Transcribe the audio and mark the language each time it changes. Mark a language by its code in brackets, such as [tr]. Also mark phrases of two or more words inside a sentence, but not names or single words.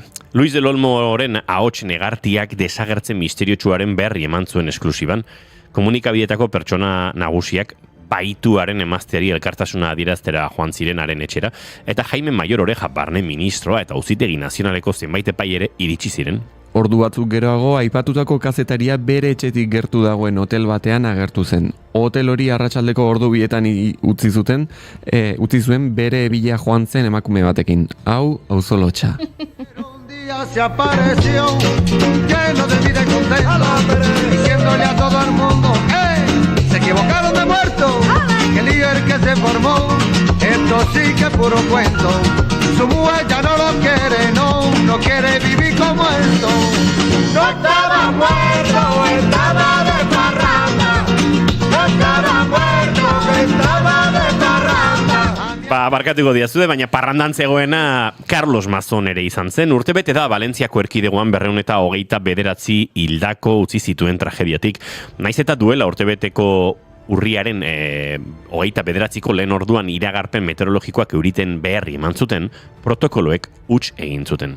[eu] Luis del Olmoren ahots negartiak desagertzen misteriotsuaren berri eman zuen esklusiban, komunikabideetako pertsona nagusiak baituaren emazteari elkartasuna adieraztera joan zirenaren etxera, eta Jaime Mayor Oreja barne ministroa eta auzitegi nazionaleko zenbait epai ere iritsi ziren. Ordu batzuk geroago, aipatutako kazetaria bere etxetik gertu dagoen hotel batean agertu zen. Hotel hori arratsaldeko ordu bietan utzi zuen bere bila joan zen emakume batekin. Hau, auzolotxa. [es] Se apareció lleno de vida y contento, diciéndole a todo el mundo, ¡hey! Se equivocaron de muerto, que líder que se formó, esto sí que es puro cuento. Su mujer ya no lo quiere, no quiere vivir como esto. No estaba muerto, estaba de parranda. No estaba muerto, estaba de parranda. [eu] Barkatuko diazude, baina parrandan zegoena Carlos Mazón ere izan zen. Urtebete da Valentziako erkidegoan 229 hildako utzi zituen tragediatik. Naiz eta duela urtebeteko urriaren 29ko lehen orduan iragarpen meteorologikoak euriten berri eman zuten, protokoloek huts egin zuten.